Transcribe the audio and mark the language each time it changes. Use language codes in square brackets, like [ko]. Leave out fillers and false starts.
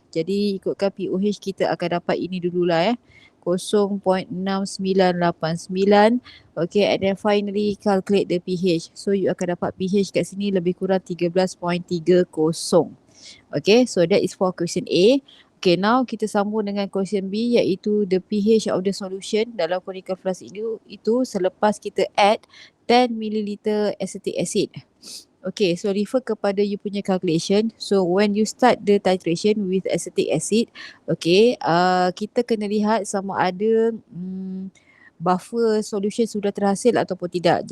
[ms] Jadi ikutkan pOH kita akan dapat ini dululah 0.6989. [en] Okay, and then finally calculate the pH. So you [ms] akan dapat pH kat sini lebih kurang 13.30. [en] Okay, so that is for question A. Okay, now kita sambung dengan question B, iaitu the pH of the solution dalam conical flask itu selepas kita add 10 ml acetic acid. Okay, so refer kepada you punya calculation. So when you start the titration with acetic acid, okay, kita kena lihat sama ada buffer solution sudah terhasil ataupun tidak.